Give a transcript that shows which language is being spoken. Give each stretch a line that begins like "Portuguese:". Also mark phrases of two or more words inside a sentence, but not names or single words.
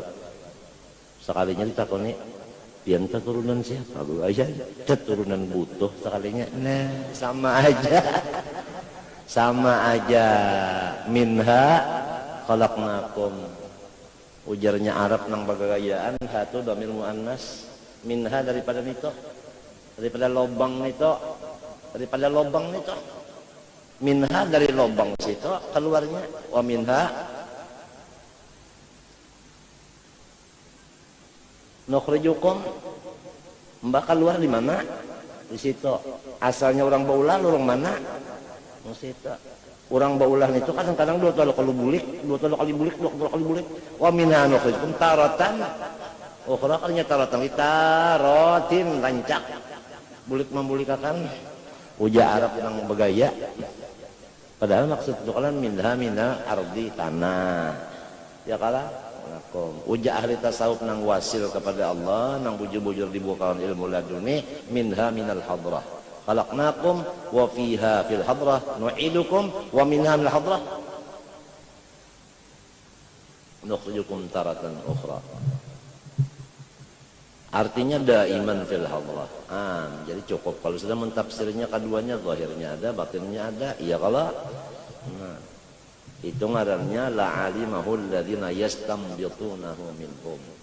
Banjar: Sekalinya ditakoni, pianta turunan siapa? Guru aja, turunan butuh sekalinya. Nah, sama aja.
Arabic: منها خلقناكم.
Banjar: Ujarnya Arab nang bagagayaan, satu dhamir muannas. Minha daripada nito. Daripada lobang nito. Minha dari lobang situ keluarnya,
Arabic: ومنها نخرجكم,
Banjar: mbak keluar di mana? Di situ. Asalnya orang Baulah, orang mana? Di situ. Orang Baulah itu kadang-kadang dua kali bulik.
Arabic: ومنها نخرجكم تارة.
Banjar: Ukhra kalinya
Arabic: تارة تارات
Banjar: rancak. Bulik membulikakan. Uja Arab yang bergaya. Padahal maksud itu kalian
Arabic: منها أرض
Banjar: tanah. Ya kalah. Uja ahli tasawuf nang wasil kepada Allah, nang bujur-bujur dibukakan ilmu laduni,
Arabic: منها من الحضرة. خلقناكم وفيها في الحضرة نعيدكم ومنها من الحضرة نخرجكم تارة أخرى. Artinya دائما في الحضرة.
Banjar: Jadi cukup kalau sudah mentafsirnya keduanya, zahirnya ada, batinnya ada. Iya kalau itu ngarannya
Arabic: لعلمه الذين يستنبطونه منهم.